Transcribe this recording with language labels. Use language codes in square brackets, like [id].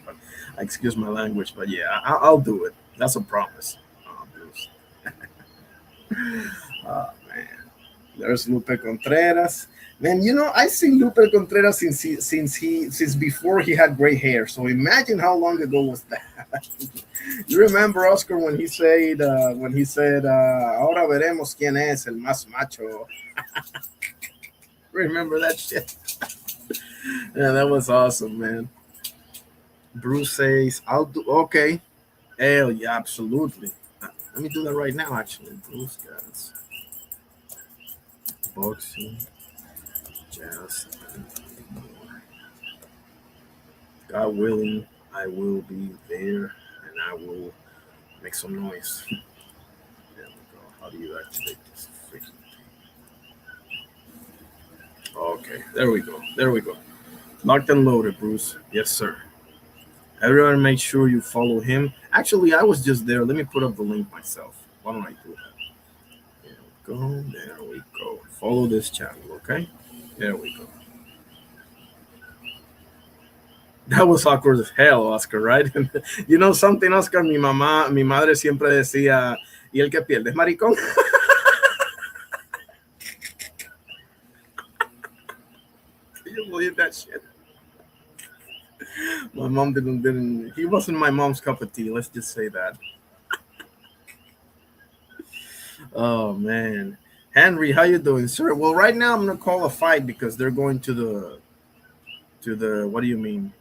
[en] But excuse my language, but yeah, I'll do it. That's a promise. Bruce. Oh man, there's Lupe Contreras. Man, I seen Lupe Contreras since before he had gray hair. So imagine how long ago was that. You remember, Oscar, when he said, [es] "Ahora veremos quién es el más macho." [en] Remember that shit? Yeah, that was awesome, man. Bruce says, "I'll do." Okay. Hell yeah, absolutely. Let me do that right now, actually. Bruce, guys. Boxing. Jazz, and more. God willing, I will be there and I will make some noise. There we go. How do you activate this freaking thing? Okay, there we go. Locked and loaded, Bruce. Yes, sir. Everyone, make sure you follow him. Actually, I was just there. Let me put up the link myself. Why don't I do that? There we go. Follow this channel, okay? There we go. That was awkward as hell, Oscar, right? You know something, Oscar? [es] Mi madre siempre decía, ¿y el que pierde es maricón? [en] Can you believe that shit? My mom didn't. He wasn't my mom's cup of tea. Let's just say that. Oh man. Henry, how you doing, sir? Well, right now I'm gonna call a fight because they're going to the what do you mean?